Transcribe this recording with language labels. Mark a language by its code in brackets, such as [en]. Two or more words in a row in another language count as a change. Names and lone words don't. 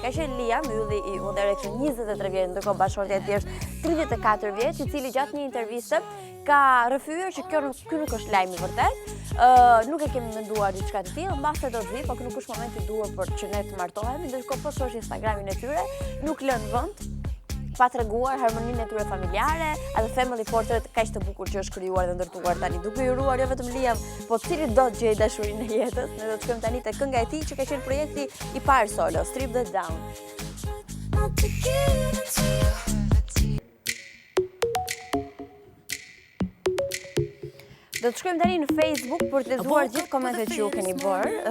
[sq] Ka qenë Liam, ylli i One Direction, 23 vjeç, ndërkohë bashkëshortja e tij është 34 vjeç, i cili gjatë një interviste ka rrëfyer që ky nuk është lajm i vërtet. Nuk e kemi menduar diçka të tillë, mbase do të vi, por nuk është momenti i duhur për që ne të martohemi, ndërkohë po shoh Instagramin e tyre, nuk lën vend pa treguar harmoninë e tyre familjare, atë [en] family portrait [sq] kaq të bukur që është krijuar dhe ndërtuar tani, duke i uruar jo vetëm Liam, po cili do të gjejë dashurinë e jetës. Ne do të shkojmë tani te kënga e tij që ka qenë projekti i parë solo, Strip the Down. Do të shkojmë tani në Facebook për të lexuar gjithë komentet që ju keni bërë.